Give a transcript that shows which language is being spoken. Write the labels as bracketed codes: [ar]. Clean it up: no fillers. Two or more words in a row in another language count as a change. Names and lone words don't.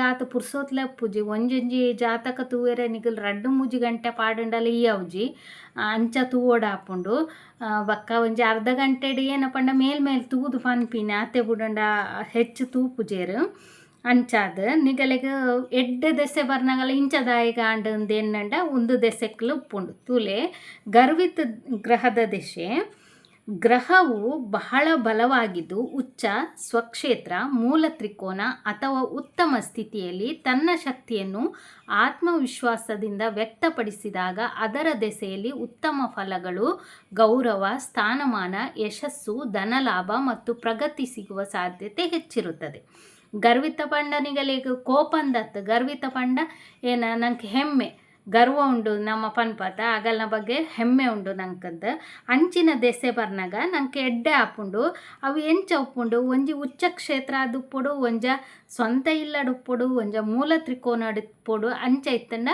[tcy] ಆತ ಪುರ್ಸೋತ್ಲೆ ಪೂಜಿ ಒಂಜೊಂಜಿ ಜಾತಕ ತೂವೆರೆ ನಿಗಲು 2-3 ಗಂಟೆ ಪಾಡುಂಡಲ ಈ ಅವಜಿ ಅಂಚ ತೂವೋಡಾಪುಂಡು ಬಕ್ಕ ಒಂಜಿ ಅರ್ಧ ಗಂಟೆಡ್ ಏನಪ್ಪಂಡ ಮೇಲ್ ತೂದು ಪನ್ಪಿನಿ ಆತೆ ಬುಡಂಡ ಹೆಚ್ಚು ತೂಪುಜೇರು ಅಂಚಾದ ನಿಗಲೆಗೆ ಎಡ್ಡೆ ದೆಸೆ ಬರ್ನಾಗಲ್ಲ ಇಂಚದಾಯಿಗ ಆಂಡ್ ಎನ್ನಂಡ ಒಂದು ದೆಸೆಕ್ಲು ಉಪ್ಪುಂಡು ತುಲೆ ಗರ್ವಿತ ಗ್ರಹದ ದೆಸೆ [kn] ಗ್ರಹವು ಬಹಳ ಬಲವಾಗಿದ್ದು ಉಚ್ಚ ಸ್ವಕ್ಷೇತ್ರ ಮೂಲ ತ್ರಿಕೋನ ಅಥವಾ ಉತ್ತಮ ಸ್ಥಿತಿಯಲ್ಲಿ ತನ್ನ ಶಕ್ತಿಯನ್ನು ಆತ್ಮವಿಶ್ವಾಸದಿಂದ ವ್ಯಕ್ತಪಡಿಸಿದಾಗ ಅದರ ದೆಸೆಯಲ್ಲಿ ಉತ್ತಮ ಫಲಗಳು ಗೌರವ ಸ್ಥಾನಮಾನ ಯಶಸ್ಸು ಧನಲಾಭ ಮತ್ತು ಪ್ರಗತಿ ಸಿಗುವ ಸಾಧ್ಯತೆ ಹೆಚ್ಚಿರುತ್ತದೆ. [tcy] ಗರ್ವಿತ ಪಂಡ ನಿಗಲಿಗೆ ಕೋಪಂದತ್ತು ಗರ್ವಿತ ಪಂಡ ಏನ ನಂಗೆ ಹೆಮ್ಮೆ ಗರ್ವ ಉಂಡು ನಮ್ಮ ಪನ್ಪತ ಅಗಲ್ನ ಬಗ್ಗೆ ಹೆಮ್ಮೆ ಉಂಡು ನಂಕದ್ದು ಅಂಚಿನ ದೆಸೆ ಬರ್ನಾಗ ನಂಗೆ ಎಡ್ಡೆ ಆಪುಂಡು ಅವು ಎಂಚ ಉಪ್ಪುಂಡು ಒಂಜಿ ಉಚ್ಚ ಕ್ಷೇತ್ರ ಅದು ಉಪ್ಪುಡು ಒಂಜ ಸ್ವಂತ ಇಲ್ಲಡು ಉಪ್ಪುಡು ಒಂಜ ಮೂಲ ತ್ರಿಕೋನ ಉಪ್ಪುಡು ಅಂಚ ಇತ್ತಂಡ